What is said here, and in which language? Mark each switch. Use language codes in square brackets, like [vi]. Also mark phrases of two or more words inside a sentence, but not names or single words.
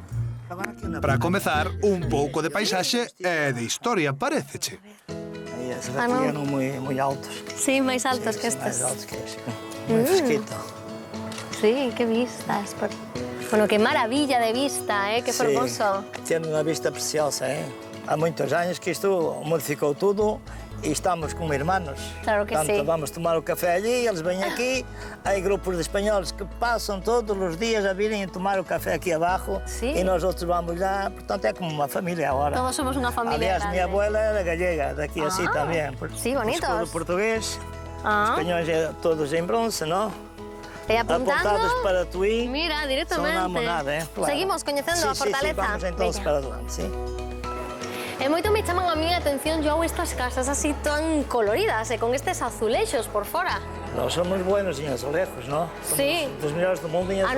[gl] Para comezar, un pouco de paisaxe e de historia, paréceche. Aí, esas aquí eran moi altos. Sí, máis altos que estes. Máis altos que estes. Moi fresquito. Sí, que vistas. [es] Bueno, que maravilla de vista, [gl] que fermoso. [pt] Tiene unha vista preciosa, Há moitos años que isto modificou tudo e estamos como hermanos. [gl] Claro que sí. [pt] Vamos tomar o café allí, eles vêm aquí, hai grupos de espanhóis que passam todos os dias a virem tomar o café aqui abaixo e nós outros vamos lá, portanto é como uma família agora. [gl] Todos somos unha familia. [pt] Aliás, minha abuela era gallega, daqui assim também. [gl] Sí, bonitos. [pt] O escudo português, espanhóis todos em bronze, não? E apuntados para Tui. [gl] Mira, directamente. [es] Son una monada, claro. [gl] Seguimos coñecendo a fortaleza. [es] Sí, vamos entonces para adelante, sí. [gl] E moito me chaman a mí a atención, Joao, estas casas así tan coloridas e con estes azulexos por fora. [es] Nós somos buenos en azulejos, ¿no? Sí. [pt] Dos melhores do mundo en azulejos.